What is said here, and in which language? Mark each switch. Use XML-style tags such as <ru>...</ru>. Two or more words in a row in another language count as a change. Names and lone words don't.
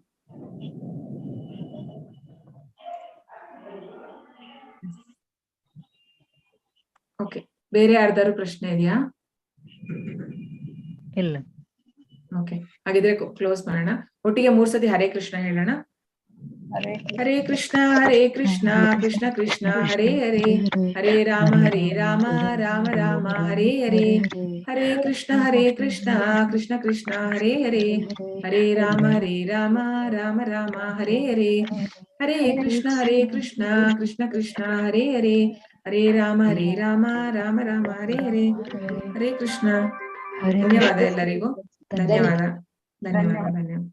<kn>ಓಕೆ, ಬೇರೆ ಯಾರ್ದಾರು ಪ್ರಶ್ನೆ ಇದೆಯಾ? ಇಲ್ಲ. ಓಕೆ, ಹಾಗಿದ್ರೆ ಕ್ಲೋಸ್ ಮಾಡೋಣ. ಒಟ್ಟಿಗೆ 3 ಸತಿ ಹರೇ ಕೃಷ್ಣ ಹೇಳೋಣ. ಹರೇ ಕೃಷ್ಣ ಕೃಷ್ಣ ಕೃಷ್ಣ ಹರೇ ಹರೇ, ಹರೇ ರಾಮ ರಾಮ ರಾಮ ಹರೇ ಹರೇ, ಹರೇ ಕೃಷ್ಣ ಕೃಷ್ಣ ಕೃಷ್ಣ ಹರೇ ಹರೇ, ಹರೇ ರಾಮ ರಾಮ ರಾಮ ಹರೇ ಹರೇ, ಹರೇ ಕೃಷ್ಣ ಕೃಷ್ಣ ಕೃಷ್ಣ ಹರೇ ಹರೇ, ಹರೇ ರಾಮ ರಾಮ ರಾಮ ಹರೇ ಹರೇ. ಹರೇ ಕೃಷ್ಣ. ಧನ್ಯವಾದ ಎಲ್ಲರಿಗೂ. ಧನ್ಯವಾದ.</kn>